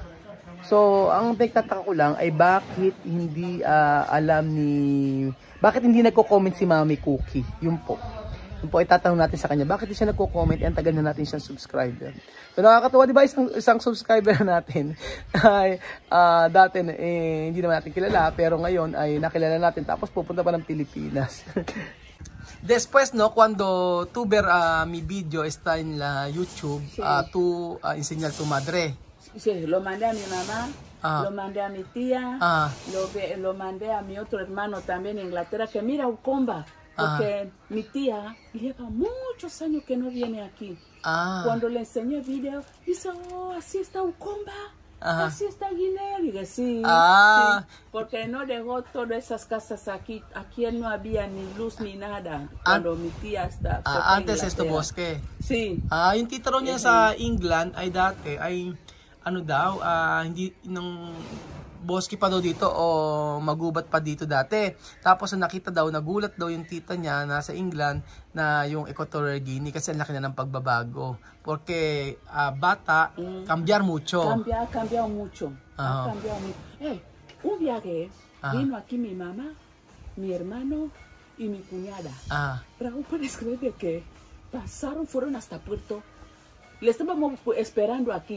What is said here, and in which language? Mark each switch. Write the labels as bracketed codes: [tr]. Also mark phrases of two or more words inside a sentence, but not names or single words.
[tl] So, ang nagtataka ko lang ay bakit hindi bakit hindi nagko-comment si Mami Cookie? Yun po. Yun po, itatanong natin sa kanya. Bakit siya nagko-comment? Ang tagal na natin siyang subscriber. So, nakakatawa, di ba? Isang subscriber natin ay dati hindi naman natin kilala. Pero ngayon ay nakilala natin. Tapos pupunta pa ng Pilipinas. [es] Después, no, cuando tú ver mi video está en la YouTube, tú enseñar a tu madre. Sí, lo mandé a mi mamá, lo mandé a mi tía, lo mandé a mi otro hermano también en Inglaterra, que mira Ukomba, porque mi tía lleva muchos años que no viene aquí. Cuando le enseñé el video, dice, así está Ukomba. Así está Guinea, digo, sí, porque no dejó todas esas casas aquí no había ni luz ni nada cuando mi tía está. Antes esto bosque. Sí. [tl] Yung titro niya sa England ay dati ay hindi nung boski pa daw dito o magubat pa dito dati. Tapos nakita daw, nagulat daw yung tita niya nasa England na yung Equatorial Guinea kasi ang laki na ng pagbabago. [es] Porque bata, cambiar mucho. Cambiado mucho. Ha cambiado mucho. Un viaje vino aquí mi mamá, mi hermano y mi cuñada. Raúl, ¿puedes creer de que fueron hasta Puerto? Le estábamos esperando aquí.